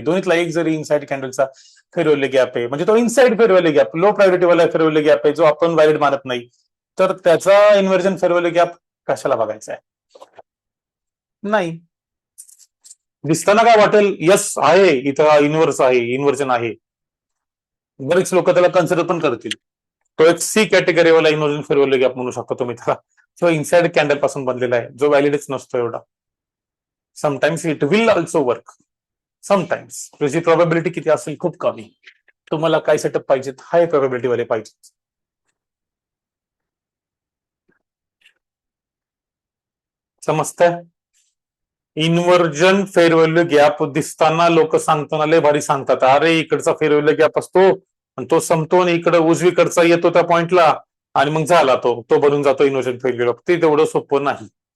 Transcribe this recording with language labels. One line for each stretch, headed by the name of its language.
Marathi: दोन्हीतला एक जरी inside कॅन्डलचा फेअरवेल्यू gap आहे म्हणजे तो इनसाइड फेअरवेल्यू गॅप, लो प्रायोरिटी वाला फेअरवेल्यू गॅप आहे जो आपण व्हॅलिड मानत नाही, तर त्याचा इन्व्हर्जन फेअरवेल्यू गॅप कशाला बघायचा आहे? नाही. दिसताना काय वाटेल, यस आहे इथं इन्व्हर्स आहे, इन्व्हर्जन आहे. बरेच लोक त्याला कन्सिडर पण करतील. तो एक सी कॅटेगरीवाला इन्व्हर्जन फेअरवेल्यू गॅप म्हणू शकतो तुम्ही त्याला, जो इनसाइड कॅन्डल पासून बनलेला आहे, जो व्हॅलिडच नसतो एवढा.
English: Sometimes it will also work, sometimes.
Marathi: त्याची प्रोबॅबिलिटी किती असेल? खूप कमी. तुम्हाला काय सेटअप पाहिजेत? हाय प्रोबॅबिलिटी वाले पाहिजेत. समजतंय? इन्व्हर्जन फेअरवेल्यू गॅप दिसताना लोक सांगताना लय भारी सांगतात, अरे इकडचा फेअरवेल्यू गॅप असतो आणि तो संपतो आणि इकडे उजवीकडचा येतो त्या पॉइंटला आणि मग झाला तो बनून जातो इन्व्हर्जन फेअरवेल्यू गॅप. ते तेवढं सोपं नाही.